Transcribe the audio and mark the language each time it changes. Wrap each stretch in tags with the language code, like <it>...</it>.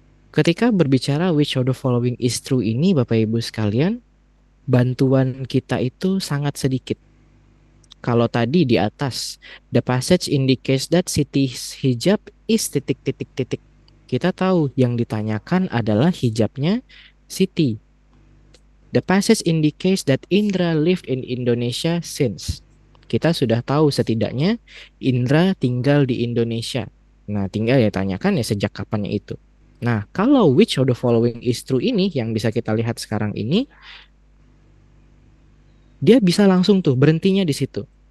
<id>Ketika berbicara</id> <en>which of the following is true</en> <id>ini, Bapak Ibu sekalian, bantuan kita itu sangat sedikit. Kalau tadi di atas,</id> <en>the passage indicates that Siti's hijab is</en> <id>titik titik titik. Kita tahu yang ditanyakan adalah hijabnya Siti.</id> <en>The passage indicates that Indra lived in Indonesia since.</en> <id>Kita sudah tahu setidaknya Indra tinggal di Indonesia. Nah, tinggal ya tanyakan ya sejak kapannya itu. Nah, kalau</id> <en>which of the following is true</en> <id>ini yang bisa kita lihat sekarang ini, dia bisa langsung tuh berhentinya di situ.</id>